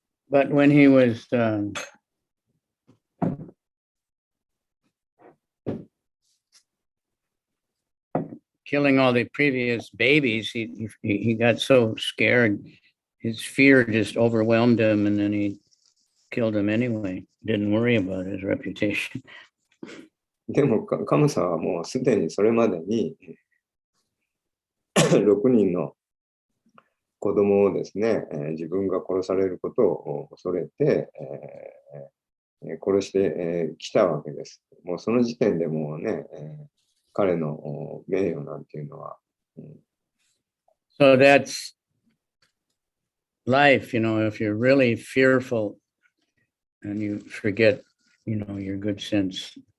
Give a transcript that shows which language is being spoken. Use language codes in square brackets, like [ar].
[en] But when he was killing all the previous babies, he got so scared. His fear just overwhelmed him, and then he killed him anyway. Didn't worry about his reputation. [ja] でもカムさんはもうすでにそれまでに6人の子供をですね、自分が殺されることを恐れて、殺してきたわけです。もうその時点でもうね、彼の名誉なんていうのは。 [en] So that's life, you know, if you're really fearful and you forget, you know, your good sense.